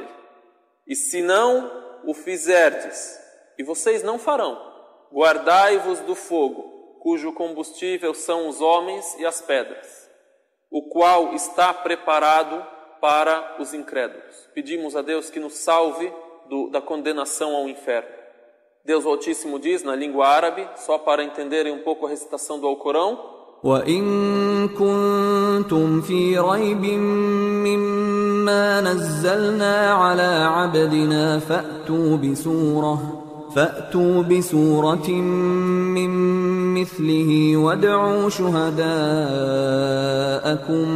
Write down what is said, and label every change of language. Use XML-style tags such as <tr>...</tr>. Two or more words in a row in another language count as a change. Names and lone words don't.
<pt>E se não o fizerdes, e vocês não farão, guardai-vos do fogo, cujo combustível são os homens e as pedras, o qual está preparado para os incrédulos. Pedimos a Deus que nos salve da condenação ao inferno. Deus Altíssimo diz na língua árabe, só para entenderem um pouco a recitação do Alcorão:</pt> <ar>وَإِن كُنتُمْ فِي رَيْبٍ مِّمَّا نَزَّلْنَا عَلَى عَبْدِنَا فَأْتُوا بِسُورَةٍ مِّن مِّثْلِهِ وَادْعُوا شُهَدَاءَكُم</ar>